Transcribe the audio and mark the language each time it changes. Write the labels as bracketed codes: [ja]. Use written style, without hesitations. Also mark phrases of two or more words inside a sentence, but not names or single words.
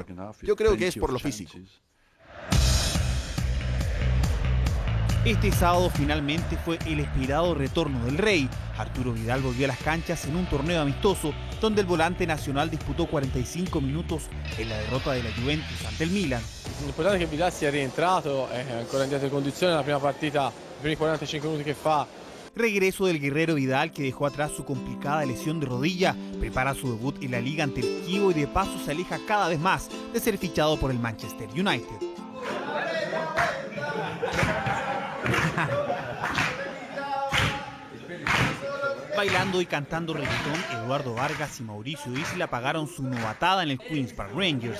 [es] Yo creo que es por lo físico. Este sábado finalmente fue el esperado retorno del Rey. Arturo Vidal volvió a las canchas en un torneo amistoso donde el volante nacional disputó 45 minutos en la derrota de la Juventus ante el Milan. [it] L'importante è che Vidal sia rientrato, è ancora in dietro condizione, la prima partita, i primi 45 minuti che fa. [es] Regreso del guerrero Vidal, que dejó atrás su complicada lesión de rodilla, prepara su debut en la Liga ante el Chievo y de paso se aleja cada vez más de ser fichado por el Manchester United. Bailando y cantando reggaetón, Eduardo Vargas y Mauricio Isla pagaron su novatada en el Queen's Park Rangers.